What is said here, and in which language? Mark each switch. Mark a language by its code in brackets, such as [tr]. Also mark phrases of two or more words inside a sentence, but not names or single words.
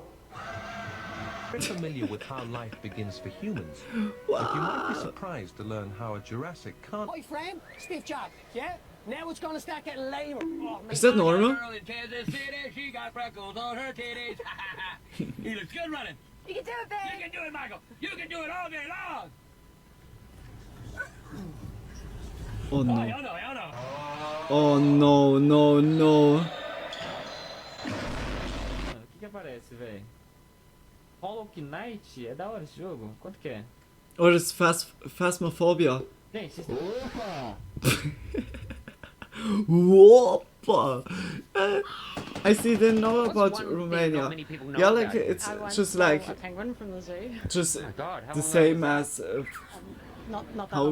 [en] Very familiar with how life begins for humans, but you might be surprised to learn how a Jurassic can't. Hi, friend. Stiff job, yeah? Now it's gonna start getting lamer. Oh, Is that normal? girl in Kansas City, she got freckles on her titties. He looks good running. You can do it, babe. You can do it, Michael. You can do it all day long. Oh no. Oh, no. Oh no, no, no. [pt] O que aparece, velho? Hollow Knight? É da hora esse jogo? Quanto que é? [en] Or is Phasmophobia? Gente, Whoppa! I see, didn't know about Romania. Yeah, like it's just like just the same as how